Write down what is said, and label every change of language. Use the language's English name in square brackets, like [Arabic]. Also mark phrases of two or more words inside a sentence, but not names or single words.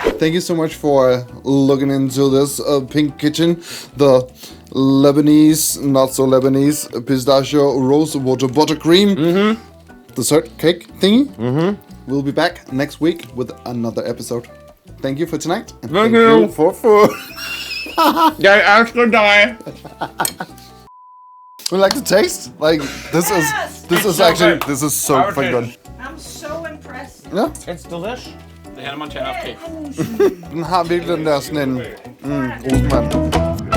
[English] Thank you so much for looking into this Pink Kitchen. The Lebanese, not so Lebanese, pistachio rose water buttercream dessert cake thingy. We'll be back next week with another episode. Thank you for tonight. And thank you for food. [Danish] Jeg elsker dig. [English] Would you like to taste? Like this is actually this is so fucking good. I'm so impressed. Yeah. It's delish. [Danish] Det her, når man tager cake. Den har virkelig den der sådan en rosmand.